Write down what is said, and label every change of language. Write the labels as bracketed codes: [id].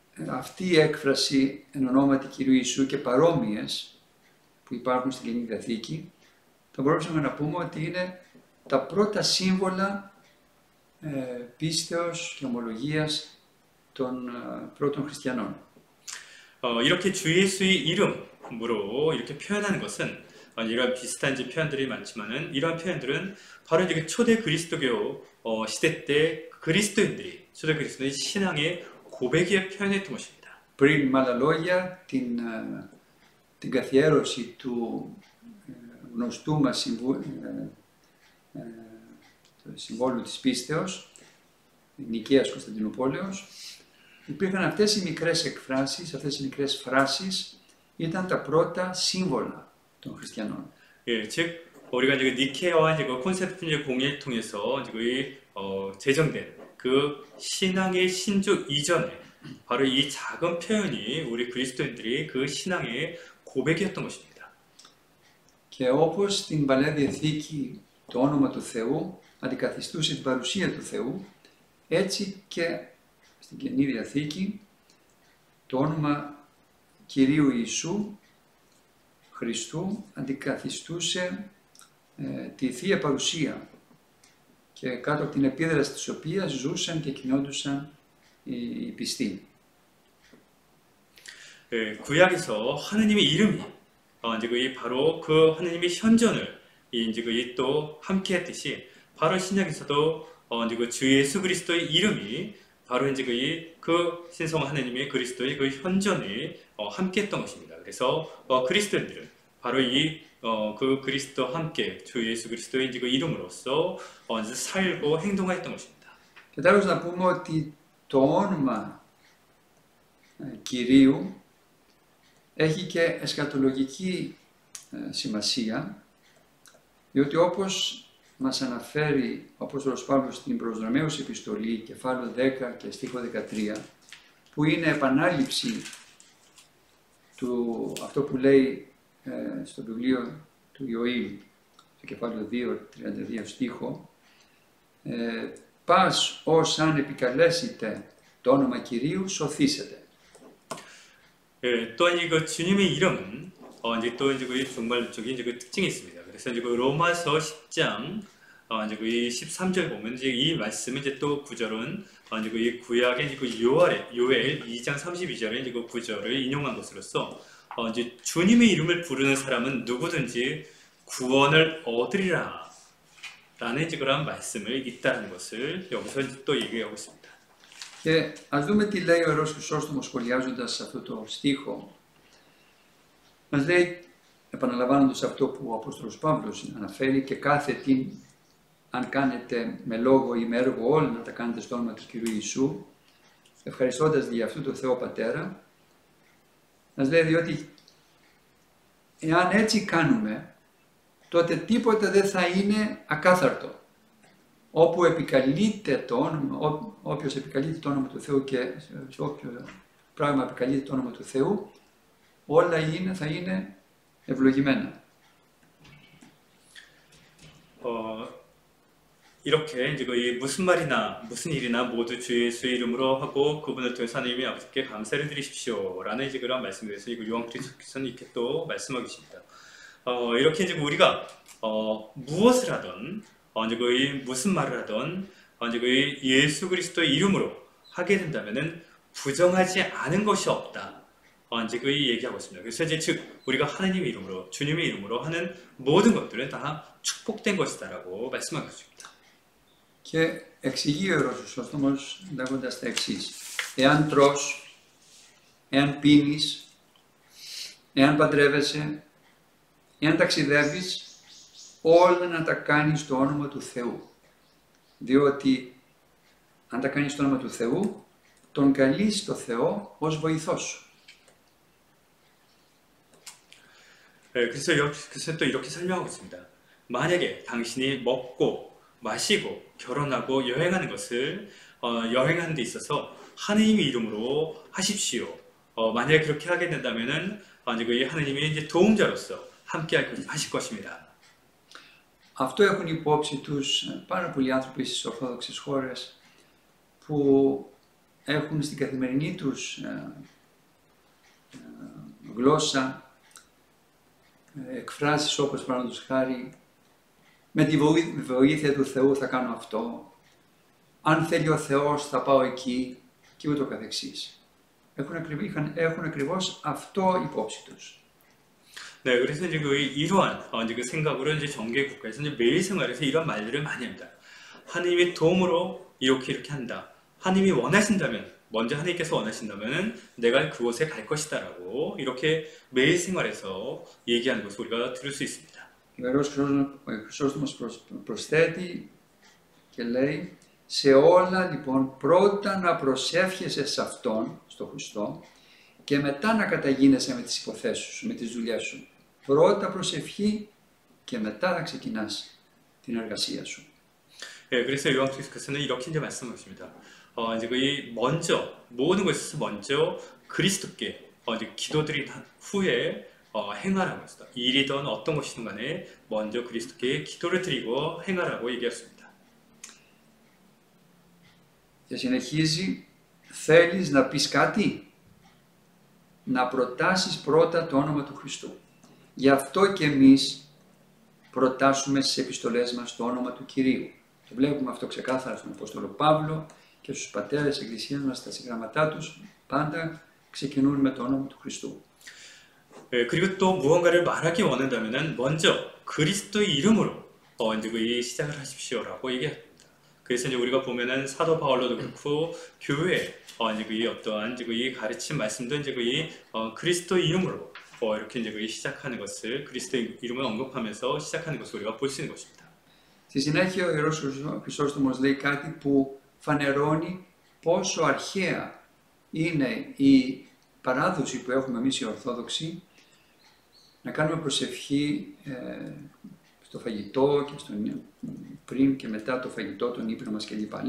[el] Αυτή η έκφραση εν ονόματι Κυρίου Ιησού και παρόμοιες που υπάρχουν στην Καινή Διαθήκη, θα μπορούσαμε να πούμε ότι είναι τα πρώτα σύμβολα πίστεως και ομολογίας των πρώτων χριστιανών. [ko] 이렇게 주 예수의 이름으로 이렇게 표현하는 것은 이런 비슷한 이제 표현들이 많지만은 이러한 표현들은 바로 이제 초대 그리스도교 시대 때 그리스도인들이 초대 그리스도의 신앙의 고백에 표현했던 것입니다. [el] Πριν με άλλα λόγια την καθιέρωση του γνωστού μας συμβόλου της πίστεως, Νικαίας Κωνσταντινούπολεως, υπήρχαν αυτές οι μικρές εκφράσεις, αυτές οι μικρές φράσεις, ήταν τα πρώτα σύμβολα των χριστιανών. [ko] 예, 즉 우리가 이제 니케아와 이제 그 콘스탄티노플 공의를 통해서 이제 제정된 그 신앙의 신조 이전에 바로 이 작은 표현이 우리 그리스도인들이 그 신앙의 고백이었던 것입니다. [el] Και όπως στην Παλαιά Διαθήκη το όνομα του Θεού αντικαθιστούσε την παρουσία του Θεού, έτσι και στην Καινή Διαθήκη το όνομα Κυρίου Ιησού Χριστού αντικαθιστούσε τη Θεία Παρουσία και κάτω από την επίδραση της οποίας ζούσαν και κινόντουσαν οι πιστοί. [ko] 구약에서 하느님의 이름이 이제 바로 그 하느님의 현존을 이제 또 함께했듯이 바로 신약에서도 이제 그 주 예수 그리스도의 이름이 바로 이제 그 신성 하느님의 그리스도의 그 현존이 함께했던 것입니다. 그래서 그리스도인들은 바로 그 그리스도와 함께 주 예수 그리스도의 이제 그 이름으로써 살고 행동했던 것입니다. [el] Και τέλος να πούμε ότι το όνομα Κυρίου έχει και εσκατολογική σημασία, διότι όπως μας αναφέρει ο Απόστολος Παύλος στην προς Ρωμαίους επιστολή, κεφάλαιο 10 και στίχο 13, που είναι επανάληψη του αυτό που λέει στο βιβλίο του Ιωήλ, στο κεφάλαιο 2, 32 στίχο, «Πας ως αν επικαλέσετε το όνομα Κυρίου, σωθήσετε». [ko] 또한 그 주님의 이름은 이제 또 이제 정말적인 이제 그 특징이 있습니다. 그래서 이제 그 로마서 10장 이제 그 13절 보면 이제 이 말씀 이제 또 구절은 이제 그 구약의 이제 그 요엘 2장 32절에 이제 그 구절을 인용한 것으로서 이제 주님의 이름을 부르는 사람은 누구든지 구원을 얻으리라 라는 이제 그런 말씀을 있다는 것을 여기서 이제 또 얘기하고 있습니다. [el] Και ας δούμε τι λέει ο Ιερός Χρυσόστομος σχολιάζοντας αυτό το στίχο. Μας λέει, επαναλαμβάνοντας αυτό που ο Απόστολος Παύλος αναφέρει, και κάθε τι, αν κάνετε με λόγο ή με έργο όλα να τα κάνετε στο όνομα του Κυρίου Ιησού, ευχαριστώντας για αυτού τον Θεό Πατέρα, μας λέει διότι εάν έτσι κάνουμε, τότε τίποτα δεν θα είναι ακάθαρτο. Όπου επικαλείται το όνομα, όποιος επικαλείται το όνομα του Θεού και σε όποιο πράγμα επικαλείται το όνομα του Θεού, όλα θα είναι ευλογημένα. [ko] 이렇게 이제 무슨 말이나 무슨 일이나 모두 주 예수의 이름으로 하고 그분을 통해서 하나님의 아버지께 감사를 드리십시오라는 이제 그런 말씀에 대해서 요한 그리스도께서는 이렇게 또 말씀하고 계십니다. 이렇게 이제 우리가 무엇을 하든 이제 무슨 말을 하든 이제 예수 그리스도의 이름으로 하게 된다면은 부정하지 않은 것이 없다. 이제 그 얘기하고 있습니다. 그래서 이제 즉 우리가 하나님의 이름으로 주님의 이름으로 하는 모든 것들은 다 축복된 것이다라고 말씀하고 있습니다. [el] Και εξηγεί ο Ιερός Χρυσόστομος λέγοντας τα εξής. Εάν τρως, εάν πίνεις, εάν παντρεύεσαι, εάν ταξιδεύεις, όλα να τα κάνεις στο όνομα του Θεού. Διότι αν τα κάνεις στο όνομα του Θεού, τον καλείς το Θεό ως βοηθός σου. [ko] 그래서 또 이렇게 설명하고 있습니다. 만약에 당신이 먹고 마시고 결혼하고 여행하는 것을 여행하는 데 있어서 하느님의 이름으로 하십시오. 만약에 그렇게 하게 된다면은 그 하느님이 이제 도움자로서 함께 하실 것입니다. [el] Αυτό έχουν υπόψη τους πάρα πολλοί άνθρωποι στις ορθόδοξες χώρες που έχουν στην καθημερινή τους γλώσσα εκφράσεις όπως παραδείγματος χάρη με τη βοήθεια του Θεού θα κάνω αυτό, αν θέλει ο Θεός θα πάω εκεί και ούτω καθεξής. Έχουν ακριβώς αυτό υπόψη τους. [ko] 네, 그래서 이제 이러한 이제 그 생각으로 이제 정교회 국가에서 이제 매일 생활에서 이런 말들을 많이 합니다. 하나님의 도움으로 이렇게 한다. 하나님이 원하신다면, 먼저 하나님께서 원하신다면은 내가 그곳에 갈 것이다라고 이렇게 매일 생활에서 얘기하는 것을 우리가 들을 수 있습니다. [el] Ο Ιερός Χρυσόστομος προσθέτει και λέει σε όλα λοιπόν πρώτα να προσεύχεσαι σε Αυτόν, στο Χριστό, και μετά να καταγίνεσαι με τις υποθέσεις σου, με τις δουλειές σου. Πρώτα προσευχή και μετά θα ξεκινάς την εργασία σου. [ko] 예, 그래서 요한케서는 이렇게 이제 말씀하십니다. 이제 먼저 모든 것에서 먼저 그리스도께 이제 기도드린 후에 행하라고 했습니다. 일이든 어떤 것이든 간에 먼저 그리스도께 기도를 드리고 행하라고 얘기했습니다. [el] Και συνεχίζει, θέλεις να πεις κάτι, να προτάσεις πρώτα το όνομα του Χριστού. Γι' αυτό και εμείς προτάσουμε στις επιστολές μας το όνομα του Κυρίου. Το βλέπουμε αυτό ξεκάθαρα στον Απόστολο Παύλο και στους πατέρες της Εκκλησίας μας, στα συγγραμματά τους, πάντα ξεκινούν με το όνομα του Χριστού. [ko] 그리고 또 무언가를 말하기 원한다면은 먼저 그리스도의 이름으로 이제 시작을 하십시오라고 얘기합니다. 그래서 이제 우리가 보면은 사도 바울로도 그렇고 교회 이제 어떠한 이제 가르침 말씀도 이제 그리스도의 이름으로 이렇게 이제 시작하는 것을 그리스도의 이름을 언급하면서 시작하는 것을 우리가 볼 수 있는 것입니다. [el] Στη συνέχεια ο Ιερός Χρυσόστομος λέει κάτι που φανερώνει πόσο αρχαία είναι η παράδοση που έχουμε εμείς οι Ορθόδοξοι να κάνουμε προσευχή στο φαγητό και πριν και μετά το φαγητό, τον ύπνο μας κλπ.